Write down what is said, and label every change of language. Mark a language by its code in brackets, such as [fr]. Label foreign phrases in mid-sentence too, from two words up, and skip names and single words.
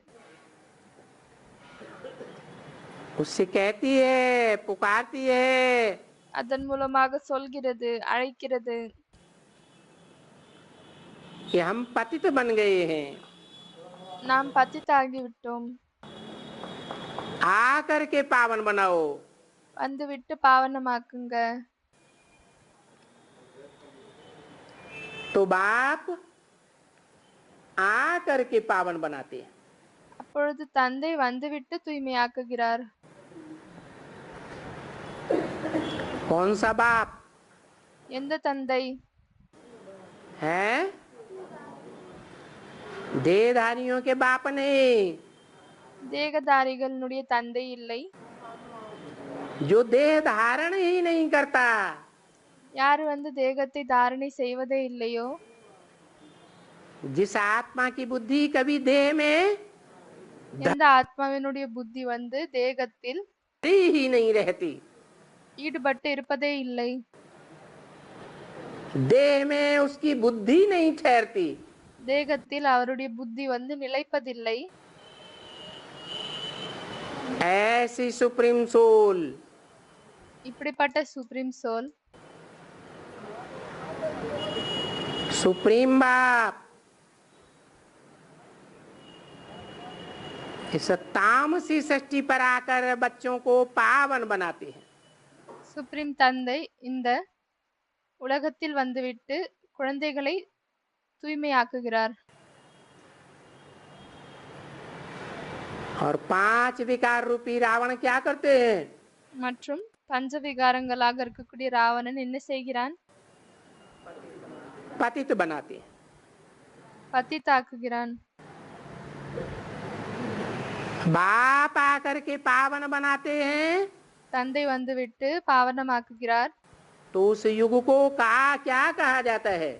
[hi] उससे कहती है, पुकारती है, [ta] அதன் மூலமாக சொல்கிறது, அழைக்கிறது. [hi] कि हम पतित बन गए हैं, [ta] நாம் பतिताகிவிட்டோம், [hi] आकर के पावन बनाओ. [ta] வந்துவிட்டு பாவனமாக்குங்க. [hi] तो बाप आकर के पावन बनाते हैं. [ta] அப்பொழுது தந்தை வந்துவிட்டு தூய்மையாக்குகிறார். [hi] कौन सा बाप [ta] எந்த தந்தை? [hi] है? देहधारियों के बाप नहीं, [ta] தேகதாரிகளுடைய தந்தை இல்லை. [hi] जो देह धारण ही नहीं करता. [ta] யார் தேகத்தை தாரணை செய்வதே இல்லையோ, [hi] जिस आत्मा की बुद्धि कभी देह में [ta] எந்த ஆத்மாவினுடைய புத்தி தேகத்தில் [hi] ही नहीं रहती, [ta] ஈடுபட்டு இருப்பதே இல்லை, [hi] देह में उसकी बुद्धि नहीं ठहरती, [ta] தேகத்தில் அவருடைய புத்தி நிலைப்பதில்லை. [hi] ऐसी [en] supreme soul, [ta] இப்படிப்பட்ட [en] supreme soul, [hi] सुप्रीम बाप इस तामसी सृष्टि पर आकर बच्चों को पावन बनाते हैं. [ta] சுப்ரீம் தந்தை இந்த உலகத்தில் வந்துவிட்டு குழந்தைகளை தூய்மையாக்குகிறார். [hi] और 5 विकार रूपी रावण क्या करते हैं? [ta] மற்றும் பஞ்ச விகாரங்களாக இருக்கக்கூடிய ராவணன் என்ன செய்கிறான்? [hi] पतित बनाते हैं. [ta] பத்தித்தாக்குகிறான். [hi] बाप आकर के पावन बनाते हैं. [ta] தந்தை வந்துவிட்டு பாவனமாக்குகிறார். [hi] तो उस युग को क्या कहा जाता है?